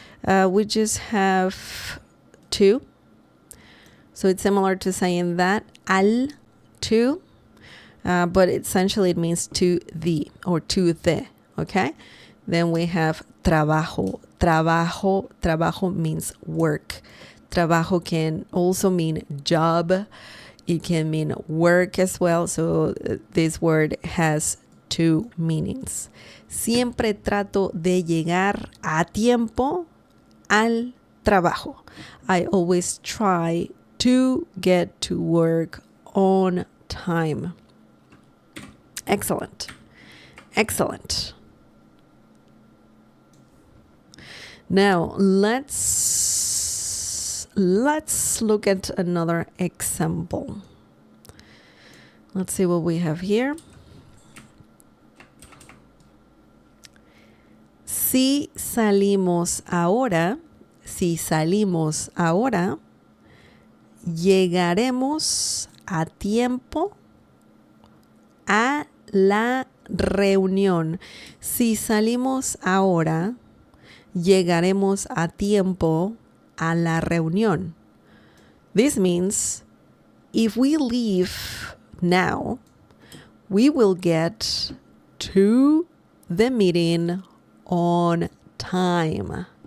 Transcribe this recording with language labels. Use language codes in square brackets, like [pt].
[en] We just have to. So it's similar to saying that, al, to, but essentially it means to thee or to the, okay? Then we have trabajo. Trabajo means work. Trabajo can also mean job. It can mean work as well. So this word has two meanings. [es] Siempre trato de llegar a tiempo al trabajo. [en] I always try to get to work on time. Excellent. Now, let's look at another example. Let's see what we have here. [es] Si salimos ahora, llegaremos a tiempo a la reunión. Si salimos ahora, llegaremos a tiempo a la reunión. [en] This means if we leave now, we will get to the meeting on time.